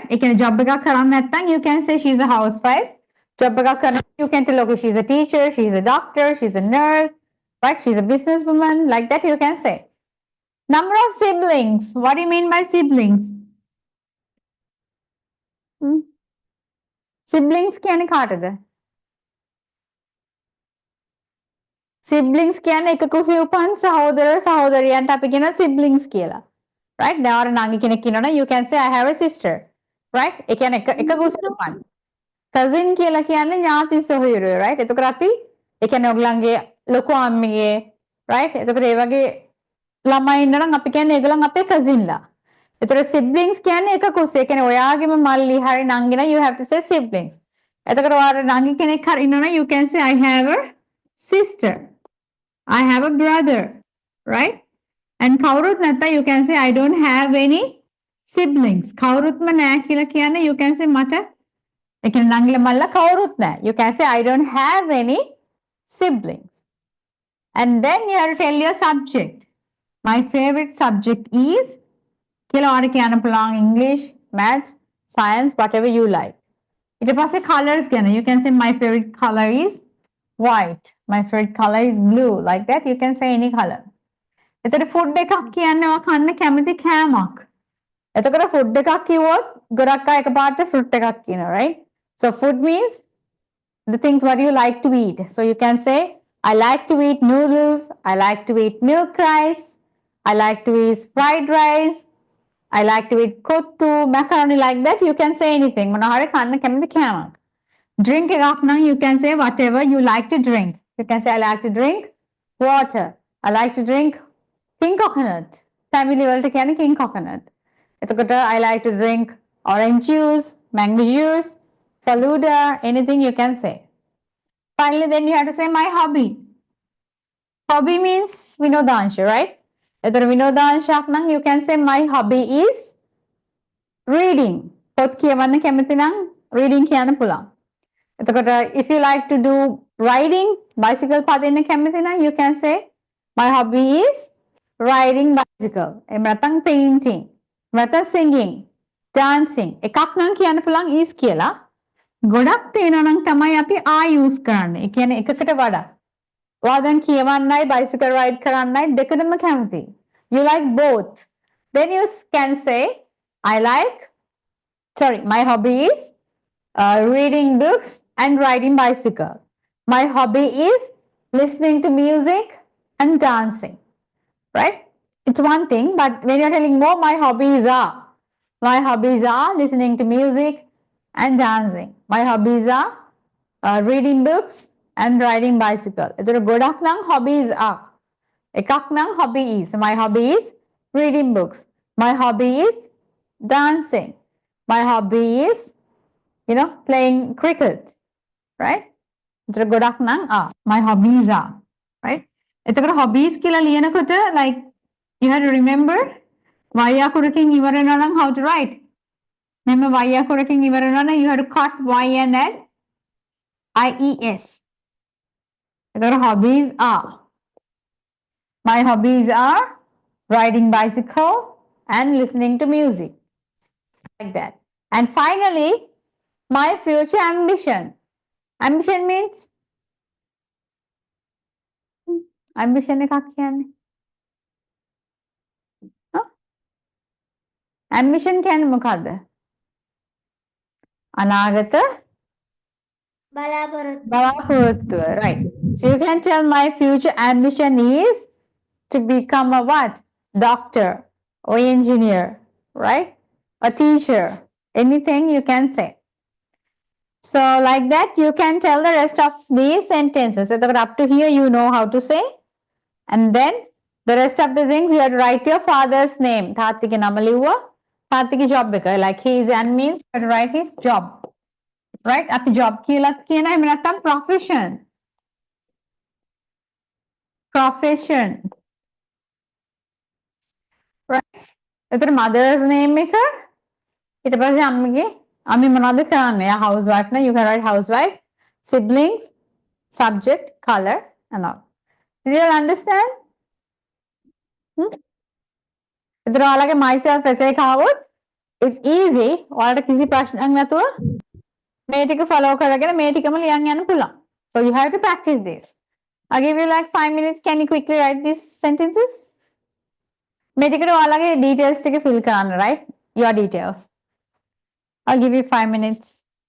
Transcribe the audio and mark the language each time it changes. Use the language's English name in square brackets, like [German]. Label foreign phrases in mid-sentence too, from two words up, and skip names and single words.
[English] You can job you can say she's a housewife. Job you can tell okay, she's a teacher, she's a doctor, she's a nurse, right? She's a businesswoman. Like that, you can say. Number of siblings. What do you mean by siblings? [Sinhala] Siblings කියන්නේ කාටද? Siblings කියන්නේ එක කුසේ උපන් සහෝදර සහෝදරියන්ට අපි කියන siblings කියලා. Right? දැන් ඔයාලා නංගි කෙනෙක් ඉන්නවනේ [English] you can say I have a sister. Right? [Sinhala] ඒ කියන්නේ එක කුසේ උපන්. Cousin කියලා කියන්නේ ඥාති සහෝදරයෝ. Right? එතකොට අපි ඒ කියන්නේ ඔයගලන්ගේ ලොකු අම්මිගේ right? එතකොට ඒ වගේ ළමයි ඉන්නනම් අපි කියන්නේ ඒගොල්ලන් අපේ cousin ලා. එතකොට siblings කියන්නේ එක කුසේ. ඒ කියන්නේ ඔයාගේම මල්ලි හරි නංගි නම් [English] you have to say siblings. [Sinhala] එතකොට ඔයාලා නංගි කෙනෙක් හරි ඉන්නවනම් [English] you can say I have a sister. I have a brother, right? And [Sinhala] කවුරුත් නැත්නම් [English] you can say I don't have any siblings. [Sinhala] කවුරුත්ම නැහැ කියලා කියන්නේ [English] you can say [Sinhala] මට ඒ කියන්නේ නංගිලා මල්ලා කවුරුත් නැහැ. [English] You can say I don't have any siblings. And then you have to tell your subject. My favorite subject is [Sinhala] කියලා ඔයාලට කියන්න පුළුවන් [English] English, maths, science, whatever you like. [Sinhala] ඊට පස්සේ colors ගැන [English] you can say my favorite color is white. My favorite color is blue. Like that, you can say any color. [Sinhala] එතකොට food එකක් කියන්නේ ඔයා කන්න කැමති කෑමක්. එතකොට food එකක් කිව්වොත් ගොඩක් අය එකපාරට fruit එකක් කියනවා, [English] right? So food means the things what you like to eat. So you can say I like to eat noodles, I like to eat milk rice, I like to eat fried rice, I like to eat kottu, macaroni, like that. You can say anything. [Sinhala] මොනවා හරි කන්න කැමති කෑමක්. Drink එකක් නම් [English] you can say whatever you like to drink. You can say I like to drink water. I like to drink king coconut. [Sinhala] Family වලට කියන්නේ [English] king coconut. එතකොට I like to drink orange juice, mango juice, Faluda, anything you can say. Finally, then you have to say my hobby. Hobby means vinodansha, right? [Sinhala] එතකොට විනෝදාංශයක් නම් [English] you can say my hobby is reading. [Sinhala] පොත් කියවන්න කැමති නම් reading කියන්න පුළුවන්. එතකොට [English] if you like to do riding, [Sinhala] bicycle පදින්න කැමති නම් [English] you can say my hobby is riding bicycle. [Sinhala] එහෙම නැත්නම් painting. නැත්නම් [English] singing, dancing. [Sinhala] එකක් නම් කියන්න පුළුවන් is කියලා. ගොඩක් තියෙනවා නම් තමයි අපි [English] I use [Sinhala] කරන්නේ. ඒ කියන්නේ එකකට වඩා. ඔයා දැන් කියවන්නයි [English] bicycle ride [Sinhala] කරන්නයි දෙකම කැමති. [English] You like both. Then you can say my hobby is reading books and riding bicycle. My hobby is listening to music and dancing. Right? It's one thing, but when you're telling more, my hobbies are listening to music and dancing. My hobbies are reading books and riding bicycle. [Sinhala] එතකොට ගොඩක් නම් [English] hobbies are. [Sinhala] එකක් නම් [English] hobby is. My hobby is reading books. My hobby is dancing. My hobby is playing cricket. Right? [Sinhala] එතකොට ගොඩක් නම් [English] are. My hobbies are. Right? [Sinhala] එතකොට hobbies කියලා ලියනකොට [English] like you have to remember [Sinhala] y අකුරකින් ඉවර වෙනවා නම් [English] how to write. [Sinhala] මෙන්න y අකුරකින් ඉවර වෙනවා නම් [English] you have to cut y and add IES. Your hobbies are. My hobbies are riding bicycle and listening to music. Like that. And finally, my future ambition. Ambition means ambition [Sinhala] එකක් කියන්නේ. ambition කියන්නේ මොකද්ද? අනාගත බලාපොරොත්තු. බලාපොරොත්තුව. [English] Right. So you can tell my future ambition is to become a what? Doctor or engineer, right? A teacher. Anything you can say. So like that, you can tell the rest of these sentences. So up to here, you know how to say. And then the rest of the things, you have to write your father's name. [Sinhala] තාත්තගේ නම ලිව්වා. තාත්තගේ job එක. [English] Like he is and means you have to write his job. Right? [Sinhala] අපි job කියලා කියන එහෙම නැත්නම් profession. [English] Profession. [Sinhala] Right? එතකොට [English] mother's name [Sinhala] එක ඊට පස්සේ අම්මගේ අම්මි මොනවද කරන්නේ? එයා housewife නේ. [English] You can write housewife, siblings, subject, color and all. Did you all understand? [Sinhala] එතකොට ඔයාලගේ [English] myself essay [Sinhala] එක ආවොත් [English] it's easy. [Sinhala] ඔයාලට කිසි ප්‍රශ්නයක් නැතුව මේ ටික follow කරගෙන මේ ටිකම ලියන්න යන්න පුළුවන්. [English] So you have to practice this. I'll give you like 5 minutes. Can you quickly write these sentences? [Sinhala] මේ ටිකට ඔයාලගේ details ටික fill කරන්න, [English] right? Your details. I'll give you 5 minutes.